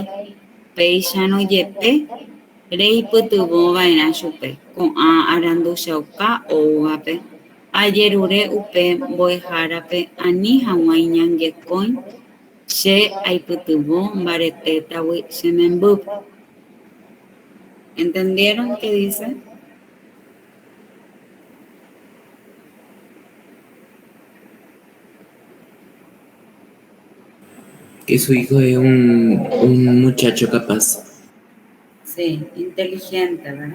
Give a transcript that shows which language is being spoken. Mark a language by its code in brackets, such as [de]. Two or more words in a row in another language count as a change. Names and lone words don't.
[gn] Péicharõ jepe reipytyvõva'erã chupe ko'ã aranduchauka ógape. Ajerure upe mbo'ehárape ani hag̃ua iñangekói che aipytyvõ mbaretétagui che membýpe. [es] ¿Entendieron qué dice? Que su hijo es un muchacho capaz. Sí, inteligente, ¿verdad?